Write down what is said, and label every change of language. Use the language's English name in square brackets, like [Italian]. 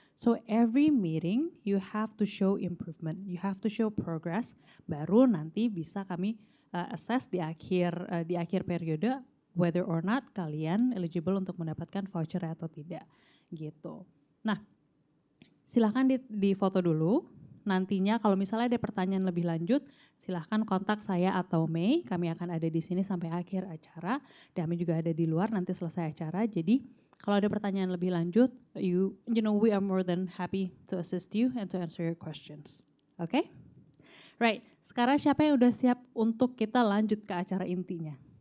[English] So every meeting you have to show improvement, you have to show progress, [Indonesian] baru nanti bisa kami assess di akhir periode [English] whether or not [Indonesian] kalian eligible untuk mendapatkan voucher atau tidak. Gitu. Nah, silahkan di foto dulu. Nantinya kalau misalnya ada pertanyaan lebih lanjut, silahkan kontak saya atau Mei. Kami akan ada di sini sampai akhir acara. Dan kami juga ada di luar nanti selesai acara. Jadi kalau ada pertanyaan lebih lanjut, [English] you know we are more than happy to assist you and to answer your questions. Oke? Right. [Indonesian] Sekarang siapa yang udah siap untuk kita lanjut ke acara intinya?